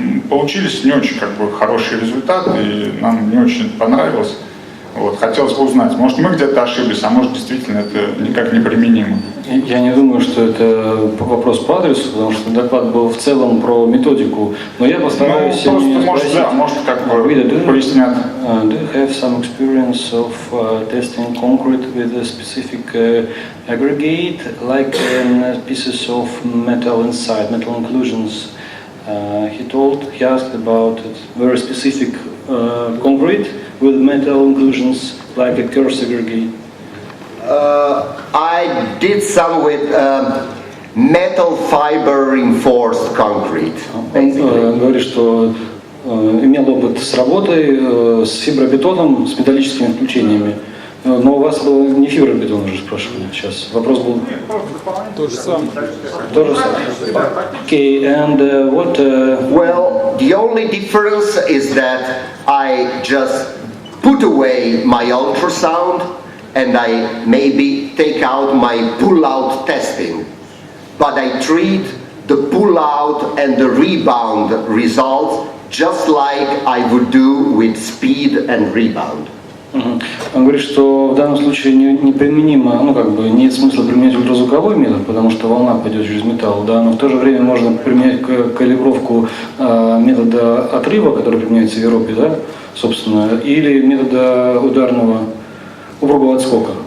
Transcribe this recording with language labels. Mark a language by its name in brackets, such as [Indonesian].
[Russian] Получились не очень как бы хорошие результаты, и нам не очень понравилось. Вот. Хотелось бы узнать, может мы где-то ошиблись, а может действительно это никак не применимо. Я не думаю, что это вопрос по адресу, потому что доклад был в целом про методику, но я постараюсь... Ну, просто, может, да, может, как бы пояснят. [English] Do you have some experience of testing concrete with a specific aggregate, like pieces of metal inside, metal inclusions? He asked about it, very specific concrete with metal inclusions, like a coarse aggregate. I did some with metal fiber reinforced concrete. [Russian] Он говорит, что имел опыт с работой с фибробетоном, с металлическими включениями. Но у вас был не фибробетон уже спрашивали сейчас. Вопрос был... То же самое. То же самое. [English] Okay, and what... Well, the only difference is that I just put away my ultrasound and I maybe take out my pullout testing. But I treat the pullout and the rebound results just like I would do with speed and rebound. [Russian] Он говорит, что в данном случае неприменимо, ну как бы нет смысла применять ультразвуковой метод, потому что волна пойдет через металл, да, но в то же время можно применять калибровку метода отрыва, который применяется в Европе, да, собственно, или метода ударного упругого отскока.